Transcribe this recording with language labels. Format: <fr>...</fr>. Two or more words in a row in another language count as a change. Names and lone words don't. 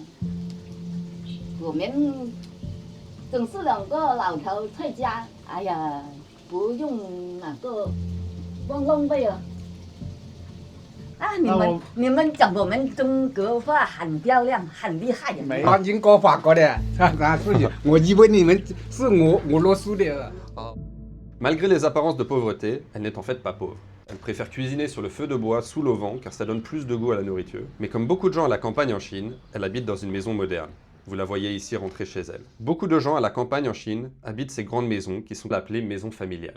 <zh>我们总是2个老头在家，哎呀，不用哪个浪费了。啊，你们讲我们中国话很漂亮，很厉害呀。没有英国法国的，咱是我以为你们是俄罗斯的。</zh> <fr>Malgré les apparences de pauvreté, elle n'est en fait pas pauvre. Elle préfère cuisiner sur le feu de bois sous l'auvent car ça donne plus de goût à la nourriture. Mais comme beaucoup de gens à la campagne en Chine, elle habite dans une maison moderne. Vous la voyez ici rentrer chez elle. Beaucoup de gens à la campagne en Chine habitent ces grandes maisons qui sont appelées maisons familiales.</fr>